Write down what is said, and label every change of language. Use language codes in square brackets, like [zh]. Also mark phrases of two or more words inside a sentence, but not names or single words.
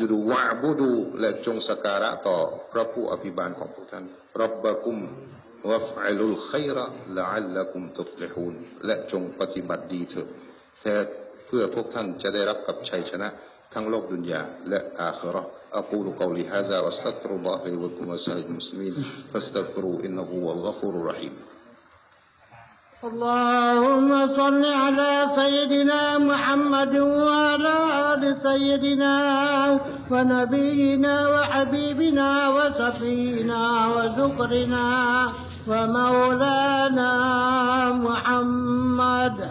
[th] ดูวะอ์บุดูและจงสักการะต่อพระผู้อภิบาลของพวกท่าน [ar] ربكم وافعلوا الخير لعلكم تفلحون [th] และจงปฏิบัติดีเถิดแต่เพื่อพวกท่านจะได้รับกับชัยชนะทั้งโลกดุนยาและอาคิเราะห์ [ar] أقول قولي هذا وأستغفر الله لي ولكم وسائر المسلمين فاستغفروا إنه هو الغفور الرحيم اللهم صل على سيدنا محمد وعلى آل سيدنا ونبينا وحبيبنا وشفينا وذكرنا ومولانا محمد